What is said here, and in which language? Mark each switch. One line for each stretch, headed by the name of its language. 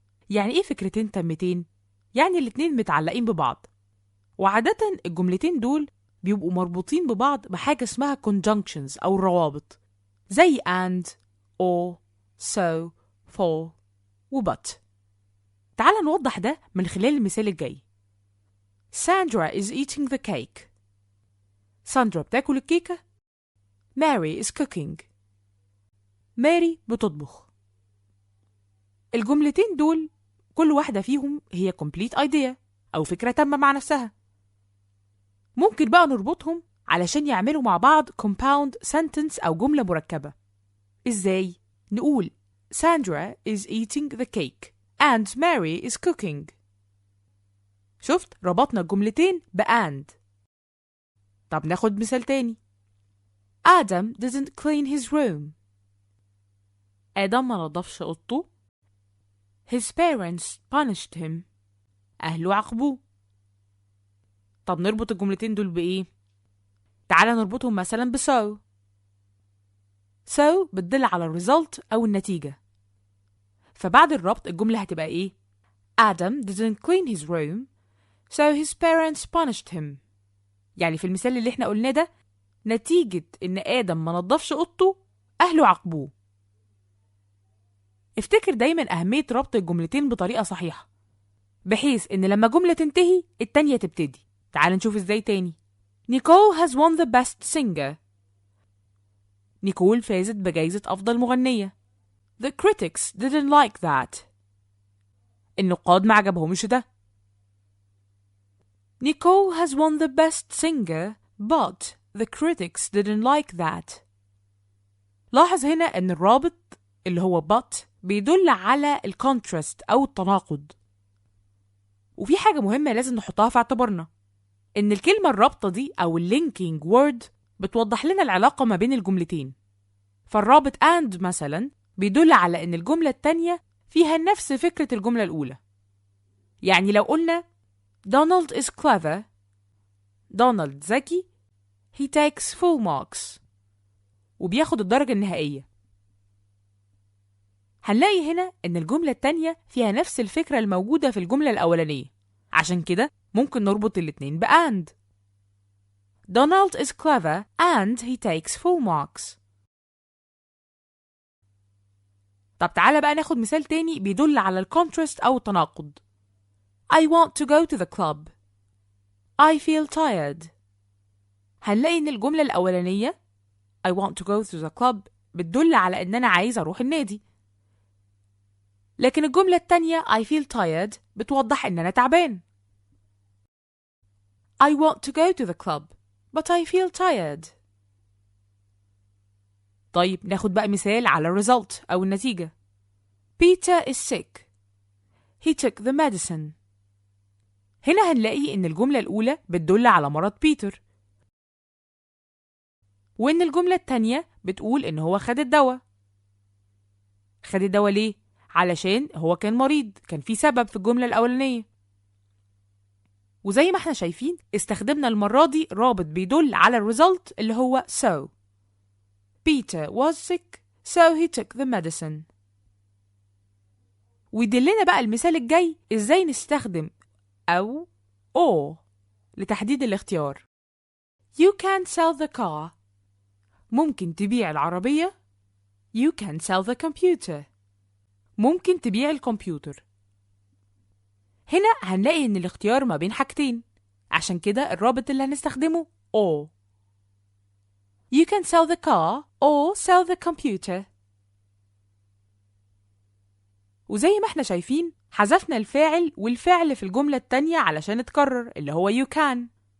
Arabic: يعني إيه فكرتين تامتين؟ يعني الاتنين متعلقين ببعض، وعادة الجملتين دول بيبقوا مربوطين ببعض بحاجة اسمها conjunctions أو الروابط زي and or so for و but. تعال نوضح ده من خلال المثال الجاي.
English: Sandra is eating the cake.
Arabic: ساندرا بتاكل الكيكة.
English: Mary is cooking.
Arabic: ماري بتطبخ. الجملتين دول كل واحدة فيهم هي complete idea أو فكرة تامة مع نفسها. ممكن بقى نربطهم علشان يعملوا مع بعض compound sentence أو جملة مركبة. إزاي؟ نقول
English: Sandra is eating the cake and Mary is cooking.
Arabic: شفت؟ ربطنا الجملتين بand. طب ناخد مثال تاني.
English: Adam didn't clean his room.
Arabic: آدم ما نظفش أوضته.
English: His parents punished him.
Arabic: أهله عاقبوه. طب نربط الجملتين دول بإيه؟ تعالى نربطهم مثلا بso. so بتدل على الريزلت أو النتيجة. فبعد الربط الجملة هتبقى إيه؟
English: Adam didn't clean his room so his parents punished him.
Arabic: يعني في المثال اللي احنا قلناه ده نتيجة إن آدم ما نظفش أوضته أهله عاقبوه. افتكر دايما أهمية ربط الجملتين بطريقة صحيحة بحيث إن لما جملة تنتهي التانية تبتدي. تعال نشوف إزاي تاني.
English: Nicole has won the best singer.
Arabic: نيكول فازت بجائزة أفضل مغنية.
English: The critics didn't like that.
Arabic: النقاد ما عجبهمش ده.
English: Nicole has won the best singer but the critics didn't like that.
Arabic: لاحظ هنا أن الرابط اللي هو but بيدل على الكونتراست أو التناقض. وفي حاجة مهمة لازم نحطها في اعتبارنا، إن الكلمة الرابطة دي أو linking word بتوضح لنا العلاقة ما بين الجملتين. فالرابط and مثلا بيدل على إن الجملة التانية فيها نفس فكرة الجملة الأولى. يعني لو قلنا
English: Donald is clever.
Arabic: دونالد ذكي.
English: He takes full marks.
Arabic: وبياخد الدرجة النهائية. هنلاقي هنا إن الجملة التانية فيها نفس الفكرة الموجودة في الجملة الأولانية، عشان كده ممكن نربط الاتنين بand.
English: Donald is clever and he takes full marks.
Arabic: طب تعالى بقى ناخد مثال تاني بيدل على الكونتراست أو التناقض.
English: I want to go to the club. I feel tired.
Arabic: هنلاقي إن الجملة الأولانية
English: I want to go to the club
Arabic: بتدل على إن أنا عايز أروح النادي. لكن الجملة التانية
English: I feel tired
Arabic: بتوضح إن أنا تعبان.
English: I want to go to the club but I feel tired.
Arabic: طيب ناخد بقى مثال على result أو النتيجة.
English: Peter is sick. He took the medicine.
Arabic: هنا هنلاقي إن الجملة الأولى بتدل على مرض بيتر، وإن الجملة التانية بتقول إن هو خد الدواء. خد الدواء ليه؟ علشان هو كان مريض، كان في سبب في الجملة الأولانية. وزي ما احنا شايفين استخدمنا المرة دي رابط بيدل على الريزلت اللي هو so.
English: Peter was sick so he took the medicine.
Arabic: ويدلنا بقى المثال الجاي ازاي نستخدم أو or لتحديد الاختيار.
English: You can sell the car.
Arabic: ممكن تبيع العربية.
English: You can sell the computer.
Arabic: ممكن تبيع الكمبيوتر. هنا هنلاقي إن الاختيار ما بين حاجتين، عشان كده الرابط اللي هنستخدمه or.
English: You can sell the car or sell the computer.
Arabic: وزي ما احنا شايفين حذفنا الفاعل والفعل في الجملة التانية علشان اتكرر اللي هو
English: you can.